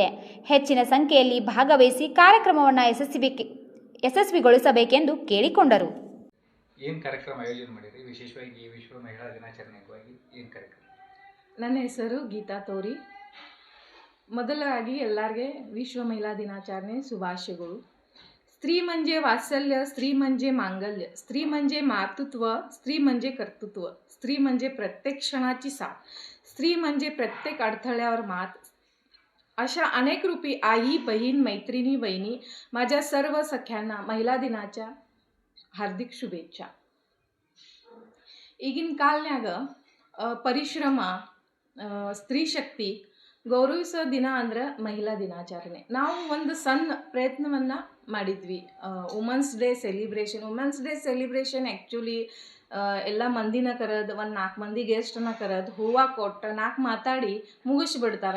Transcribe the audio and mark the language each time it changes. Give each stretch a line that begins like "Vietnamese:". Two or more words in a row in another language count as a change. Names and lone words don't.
Kannada: ಹೆಚ್ಚಿನ ಸಂಖ್ಯೆಯಲ್ಲಿ ಭಾಗವಹಿಸಿ ಕಾರ್ಯಕ್ರಮವನ್ನು ಯಶಸ್ವಿಗೊಳಿಸಬೇಕೆಂದು ಕೇಳಿಕೊಂಡರು. ಏನು ಕಾರ್ಯಕ್ರಮ ಆಯೋಜನೆ ಮಾಡಿರಿ? ವಿಶೇಷವಾಗಿ ವಿಶ್ವ ಮಹಿಳಾ ದಿನಾಚರಣೆಗಾಗಿ ಏನು ಕಾರ್ಯಕ್ರಮ? ನನ್ನ ಹೆಸರು ಗೀತಾ ತೋರಿ. ಮೊದಲಾಗಿ ಎಲ್ಲರಿಗೆ ವಿಶ್ವ ಮಹಿಳಾ ದಿನಾಚರಣೆ ಶುಭಾಶಯಗಳು.
Marathi: स्त्री म्हणजे वात्सल्य, स्त्री म्हणजे मांगल्य, स्त्री म्हणजे मातृत्व, स्त्री म्हणजे कर्तृत्व, स्त्री म्हणजे प्रत्येक क्षणाची साथ, स्त्री म्हणजे प्रत्येक अडथळ्यावर मात. अशा अनेक रूपी आई, बहीण, मैत्रिणी, वहिनी, माझ्या सर्व सख्यांना महिला दिनाच्या हार्दिक शुभेच्छा.
Kannada: ಈಗಿನ ಕಾಲನ್ಯಾಗ ಪರಿಶ್ರಮ, ಸ್ತ್ರೀ ಶಕ್ತಿ ಗೌರವಿಸೋ ದಿನ ಅಂದ್ರೆ ಮಹಿಳಾ ದಿನಾಚರಣೆ. ನಾವು ಒಂದು ಸಣ್ಣ ಪ್ರಯತ್ನವನ್ನು ಮಾಡಿದ್ವಿ.
English: women's day celebration actually
Kannada: ಎಲ್ಲ ಮಂದಿನ ಕರೆದು ಒಂದು 4 ಮಂದಿ ಗೆಸ್ಟನ್ನ ಕರೆದು ಹೂವು ಕೊಟ್ಟು 4 ಮಾತಾಡಿ ಮುಗಿಸ್ಬಿಡ್ತಾರೆ.